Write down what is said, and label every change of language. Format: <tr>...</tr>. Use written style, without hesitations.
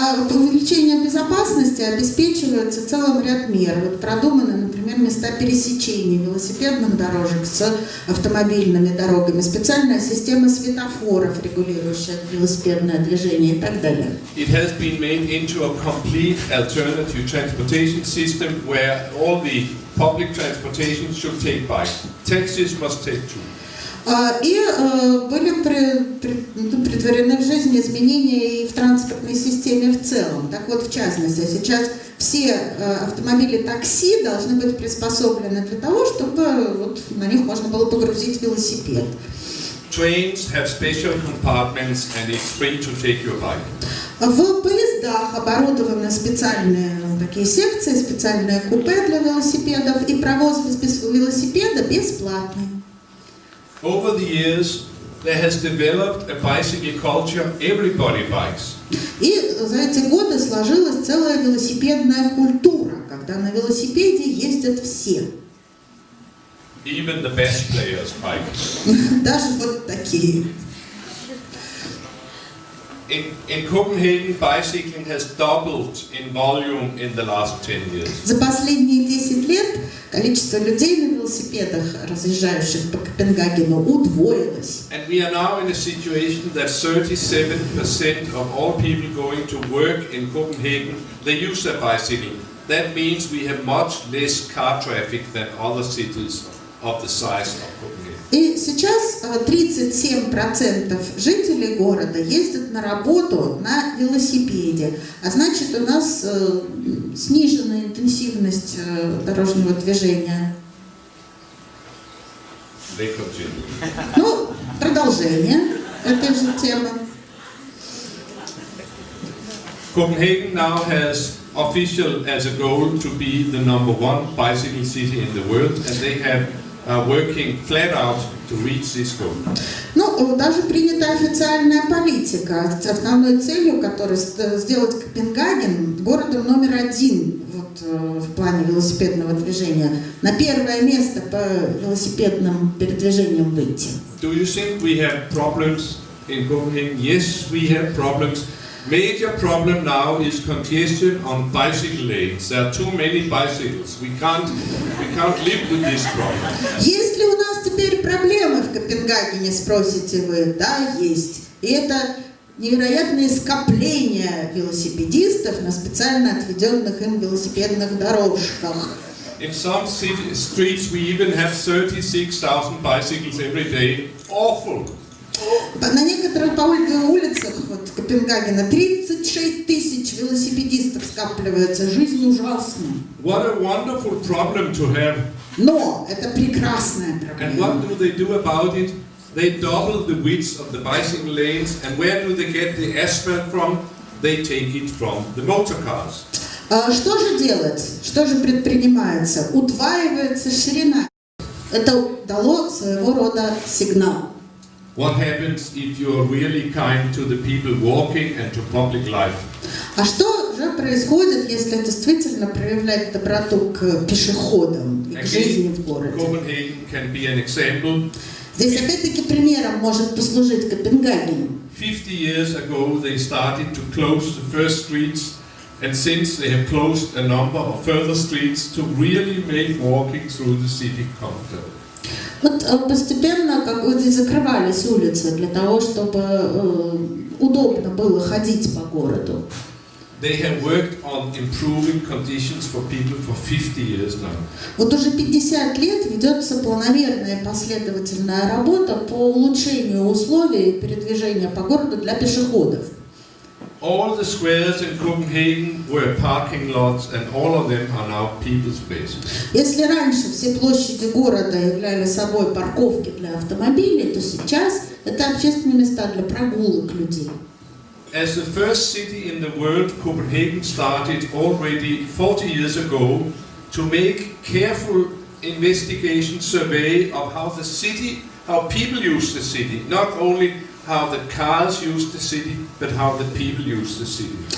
<ru>Увеличение безопасности обеспечивается целым ряд мер. Вот продуманы, например, места пересечения велосипедных дорожек с автомобильными дорогами, специальная система светофоров, регулирующая велосипедное движение и так далее.</ru> <en>It has been made into a complete alternative transportation system where all the public transportation should take bikes. Taxis must take two.</en> <ru>И были претворены в жизнь изменения и в транспортной системе в целом. Так вот, в частности, сейчас все автомобили такси должны быть приспособлены для того, чтобы вот на них можно было погрузить велосипед.</ru> <en>Trains have special compartments and it's free to take your bike.</en> <ru>В поездах оборудованы специальные такие секции, специальные купе для велосипедов, и провоз без велосипеда бесплатный.</ru> <en>Over the years, there has developed a bicycle culture. Everybody bikes.</en> <ru>И за эти годы сложилась целая велосипедная культура, когда на велосипеде ездят все.</ru> <en>Even the best players bike.</en> <ru>Даже вот такие.</ru> <en>In Copenhagen, bicycling has doubled in volume in the last 10 years.</en> <ru>За последние 10 лет количество людей на велосипедах, разъезжающих по Копенгагену, удвоилось.</ru> <en>And we are now in a situation that 37% of all people going to work in Copenhagen, they use their bicycle. That means we have much less car traffic than other cities of the size of Copenhagen.</en> <ru>И сейчас 37% жителей города ездят на работу на велосипеде. А значит, у нас снижена интенсивность дорожного движения. Ну, продолжение этой же темы.</ru> <en>Copenhagen now has official as a goal to be the #1 bicycle city in the world, and they have working flat out to reach this goal.</en> <ru>Ну, даже принята официальная политика, основной целью которой сделать Копенгаген городом номер 1 вот, в плане велосипедного движения, на первое место по велосипедным передвижениям выйти.</ru> <en>Do you think we have problems in Copenhagen? Yes, we have problems. Major problem now is congestion on bicycle lanes. There are too many bicycles. We can't live with this problem.</en> <ru>Есть ли у нас теперь проблемы в Копенгагене, спросите вы? Да, есть. И это невероятные скопления велосипедистов на специально отведенных им велосипедных дорожках.</ru> <en>In some streets we even have 36,000 bicycles every day. Awful.</en> <ru>На некоторых улицах вот, Копенгагена 36 тысяч велосипедистов скапливается. Жизнь ужасна.</ru> <en>What a wonderful problem to have.</en> <ru>Но это прекрасная проблема.</ru> <en>And what do they do about it? They double the width of the bicycle lanes. And where do they get the asphalt from? They take it from the motor cars.</en> <ru>Что же делать? Что же предпринимается? Удваивается ширина. Это дало своего рода сигнал.</ru> <en>What happens if you are really kind to the people walking and to public life?</en> <ru>А что же происходит, если действительно проявлять доброту к пешеходам и к жизни в городе?</ru> <en>Copenhagen can be an example.</en> <ru>Здесь опять-таки примером может послужить Копенгаген.</ru> <en>50 years ago they started to close the first streets, and since they have closed a number of further streets to really make walking through the city comfortable.</en> <ru>Вот постепенно как вот закрывались улицы для того, чтобы удобно было ходить по городу.</ru> <en>They have worked on improving conditions for people for 50 years now.</en> <ru>Вот уже 50 лет ведется планомерная последовательная работа по улучшению условий передвижения по городу для пешеходов.</ru> <en>All the squares in Copenhagen were parking lots, and all of them are now people's spaces.</en> <ru>Если раньше все площади города являли собой парковки для автомобилей, то сейчас это общественные места для прогулок людей.</ru> <en>As the first city in the world, Copenhagen started already 40 years ago to make careful investigation survey of how the city, how people use the city, not only how the cars use the city, but how the people use the city.</en>